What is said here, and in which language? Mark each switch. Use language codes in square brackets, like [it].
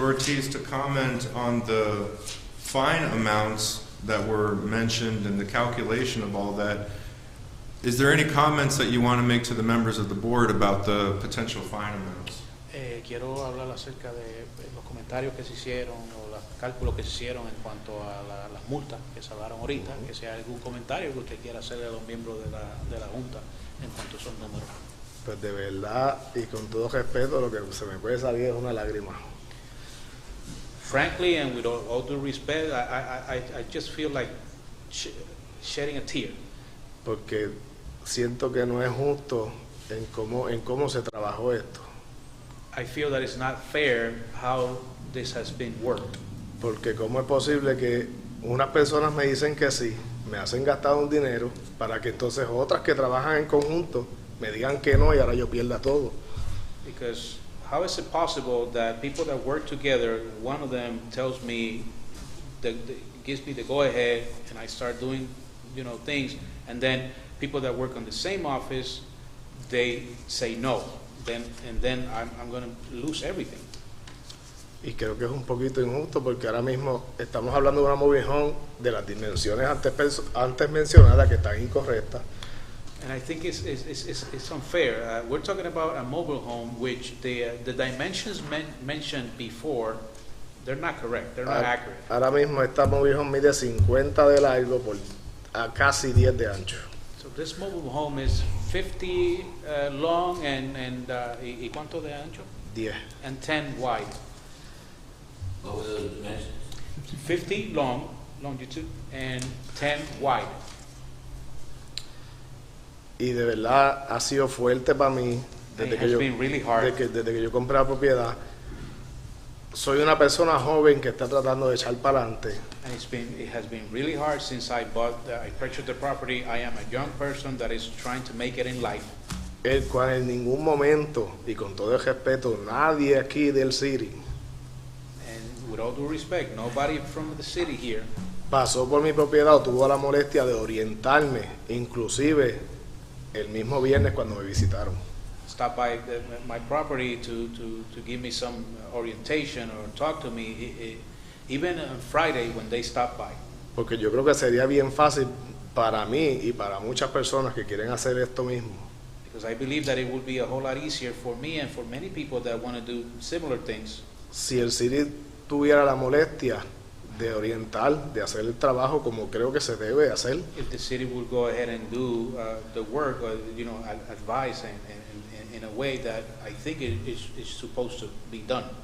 [en] Ortiz, to comment on the fine amounts that were mentioned and the calculation of all that, is there any comments that you want to make to the members of the board about the potential fine amounts? [es] Quiero hablar acerca de los comentarios que se hicieron o los cálculos que se hicieron en cuanto a las multas que se hablaron ahorita, que sea algún comentario que usted quiera hacerle a los miembros de la Junta en cuanto a esos números. Pues de verdad y con todo respeto, lo que se me puede salir es una lágrima. [en] Frankly, and with all due respect, I just feel like shedding a tear. [es] Porque siento que no es justo en cómo se trabajó esto. [en] I feel that it's not fair how this has been worked. [es] Porque cómo es posible que unas personas me dicen que sí, me hacen gastar un dinero, para que entonces otras que trabajan en conjunto me digan que no y ahora yo pierda todo. [en] Because how is it possible that people that work together, one of them tells me, gives me the go-ahead, and I start doing, things, and then people that work on the same office, they say no, and then I'm going to lose everything. [es] Y creo que es un poquito injusto porque ahora mismo estamos hablando de una mobile home de las dimensiones antes mencionadas que están incorrectas. [en] And I think it's unfair. We're talking about a mobile home which the dimensions mentioned before, they're not correct, they're not accurate. [es] Ahora mismo esta mobile home mide 50 de largo por a casi 10 de ancho. [en] So this mobile home is 50 long and [es] ¿y cuánto de ancho? 10. [en] And 10 wide. What were the dimensions? 50 longitude, and 10 wide. [es] Y de verdad ha sido fuerte para mí desde que yo compré la propiedad. Soy una persona joven que está tratando de echar para adelante. [en] And it has been really hard since I purchased the property. I am a young person that is trying to make it in life. [es] El cual en ningún momento, y con todo el respeto, nadie aquí del city, [en] with all due respect, nobody from the city here [es] pasó por mi propiedad o tuvo la molestia de orientarme, inclusive el mismo viernes cuando me visitaron. [en] Stopped by my property to give me some orientation or talk to me, even on Friday when they stopped by. [es] Porque yo creo que sería bien fácil para mí y para muchas personas que quieren hacer esto mismo. [en] Because I believe that it would be a whole lot easier for me and for many people that want to do similar things. [es] Si el city tuviera la molestia de orientar, de hacer el trabajo como creo que se debe hacer. [en] If the city would go ahead and do the work, or, advise in a way that I think it is supposed to be done.